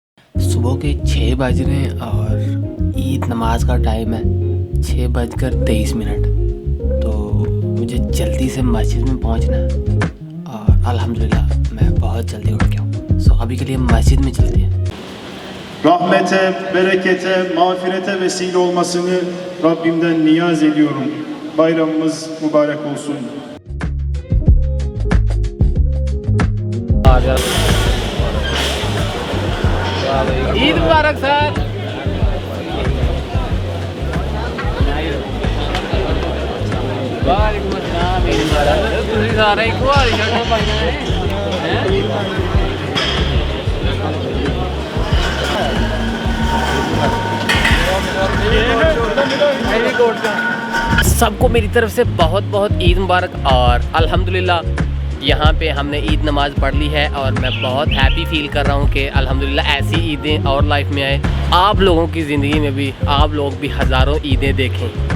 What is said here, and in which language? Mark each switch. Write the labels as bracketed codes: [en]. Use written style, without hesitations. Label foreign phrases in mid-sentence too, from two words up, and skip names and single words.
[hi] सुबह के 6 बज रहे हैं और ईद नमाज का टाइम है 6:23। तो मुझे जल्दी से मस्जिद में पहुंचना है और अल्हम्दुलिल्लाह मैं बहुत जल्दी उठ गया हूँ। सो अभी के लिए मस्जिद में चलते हैं। [tr] Rahmete, berekete, mağfirete vesile olmasını Rabbimden niyaz ediyorum. Bayramımız mübarek olsun. [hi] ईद मुबारक सर। [ar] وعليكم السلام. [hi] ईद मुबारक। [pa] ਤੁਸੀਂ ਸਾਰੇ ਇੱਕੋ ਵਾਲੀ ਸ਼ਰਟਾਂ ਪਾਈਆਂ ਨੇ [hi] सबको मेरी तरफ से बहुत बहुत ईद मुबारक। और अल्हम्दुलिल्लाह यहाँ पे हमने ईद नमाज़ पढ़ ली है और मैं बहुत [en] happy feel [hi] कर रहा हूँ कि अल्हम्दुलिल्लाह ऐसी ईदें और लाइफ में आए, आप लोगों की ज़िंदगी में भी आप लोग भी हज़ारों ईदें देखें।